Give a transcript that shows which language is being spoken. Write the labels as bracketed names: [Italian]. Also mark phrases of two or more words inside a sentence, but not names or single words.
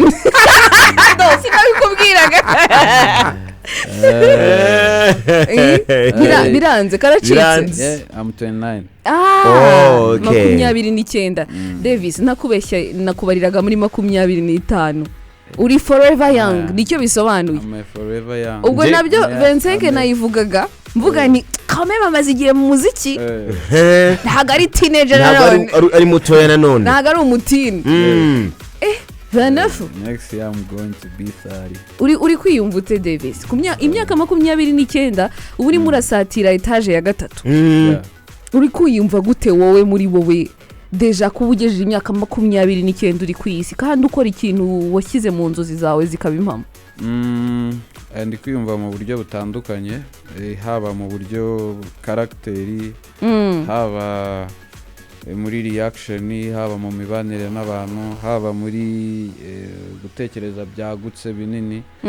[Kinyarwanda] Sinabikubwiraga. Biranze karacitse. [English] I'm 29. Okay. 29. [Kinyarwanda] Davis nakubeshya nakubariraga muri 25. Uri [English] forever young [Kinyarwanda] nicyo bisobanuye. [English] I'm forever young. [Kinyarwanda] Ubwo nabyo 25 nayivugaga mvuga ni kame bamaze igihe mu muziki. Ntago ari teenager nanone. Ari mutoya nanone. Ntago ari umutini. 29. [English] Next year I'm going to be 30. [Kinyarwanda] Uri kwiyumvute Davis. Imyaka 29 ubu uri murasatira etage ya 3. Uri kwiyumva gute wowe muri wowe deja kubugejeje imyaka 29 uri kwisi kandi ukora ikintu washyize mu nzozi zawe zikaba impamo? Ndi kwiyumva mu buryo butandukanye, haba mu buryo karakteri, haba muri reaction, haba mu mibanire n'abantu, haba muri gutekereza byagutse binini.